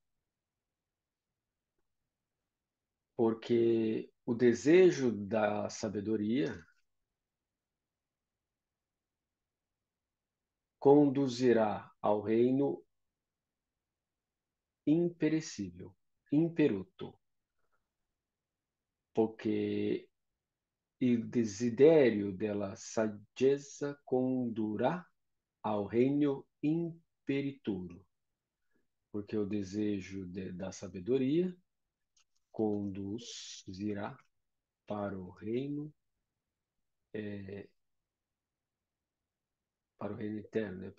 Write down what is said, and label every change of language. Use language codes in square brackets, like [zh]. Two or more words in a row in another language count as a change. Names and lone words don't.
[pt] Porque o desejo da sabedoria conduzirá ao reino imperecível, imperuto, porque [it] il desiderio della saggezza condurrà [pt] ao reino imperituro, porque o desejo da sabedoria conduzirá para o reino para o reino eterno, né?